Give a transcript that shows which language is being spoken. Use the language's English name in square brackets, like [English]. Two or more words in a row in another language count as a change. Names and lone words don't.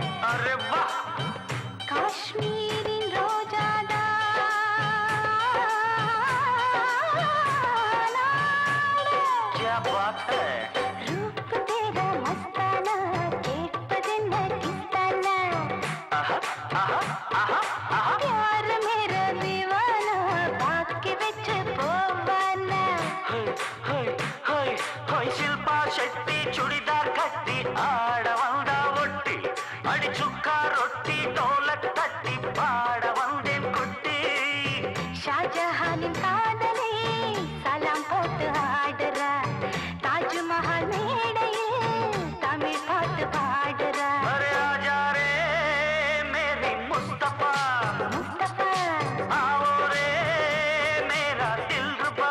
[Hindi] अरे वाह [Tamil] காஷ்மீரின் ரோஜாதா [Hindi] क्या बात है रूप तेरा मस्ताना [Tamil] கேட்பதென்ன கிஸ்தானா आहा आहा आहा आहा [Hindi] प्यार मेरा दीवाना बाकी [Tamil] வச்சு போவானா ஹோய் ஹோய் ஹோய் ஷில்பா ஷெட்டி சுடிதார் கட்டி ஆட வந்தா ஒட்டி அடி சுக்கா ரொட்டி டோலக் தட்டி பாட வந்தேன் குட்டி ஷாஜஹானின் காதலே சலாம் போட்டு ஆடுறா தாஜ்மஹால் மேடையில் தமிழ் பாட்டு பாடுறா [Hindi] अरे आजा रे मेरी मुस्तफ़ा முஸ்தபா आओ रे मेरा दिलरुबा